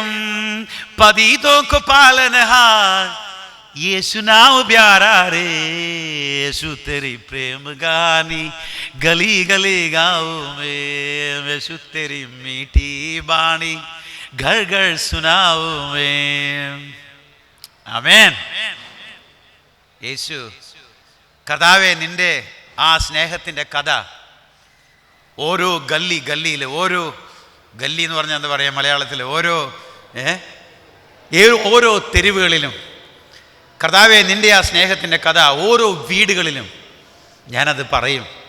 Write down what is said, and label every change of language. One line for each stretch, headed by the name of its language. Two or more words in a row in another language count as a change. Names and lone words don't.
Hindi: पतितों को पालनहार यीशु नाम प्यारा रे, यीशु तेरी प्रेम गानी गली गली गाओ में, यीशु तेरी मीठी बाणी घर घर सुनाओ में.
Malayalam: ആമേൻ. യേശു കർത്താവേ, നിൻ്റെ ആ സ്നേഹത്തിൻ്റെ കഥ ഓരോ ഗല്ലിയിൽ, ഓരോ ഗല്ലി എന്ന് പറഞ്ഞാൽ എന്താ പറയുക മലയാളത്തിൽ, ഓരോ തെരുവുകളിലും കർത്താവേ നിൻ്റെ ആ സ്നേഹത്തിൻ്റെ കഥ ഓരോ വീടുകളിലും ഞാനത് പറയും.